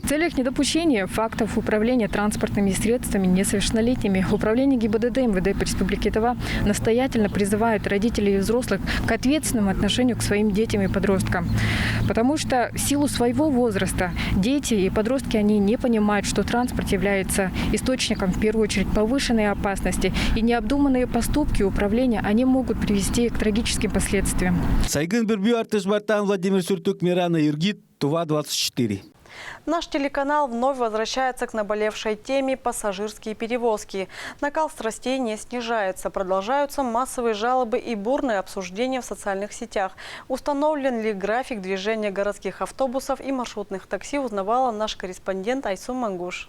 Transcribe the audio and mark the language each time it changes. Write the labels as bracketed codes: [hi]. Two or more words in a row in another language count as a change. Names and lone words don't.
[ru] В целях недопущения фактов управления транспортными средствами несовершеннолетними Управление ГИБДД МВД по Республике Тува настоятельно призывает родителей и взрослых к ответственному отношению к своим детям и подросткам. Потому что в силу своего возраста дети и подростки они не понимают, что транспорт является источником, в первую очередь, повышенной опасности. И необдуманные поступки управления они могут привести к трагическим последствиям. Сайгын Бирбю, Артеш Бартан, Владимир Сюртук, Мирана Юргит, Тува-24. Наш телеканал вновь возвращается к наболевшей теме пассажирские перевозки. Накал страстей не снижается. Продолжаются массовые жалобы и бурные обсуждения в социальных сетях. Установлен ли график движения городских автобусов и маршрутных такси, узнавала наш корреспондент Айсун Мангуш.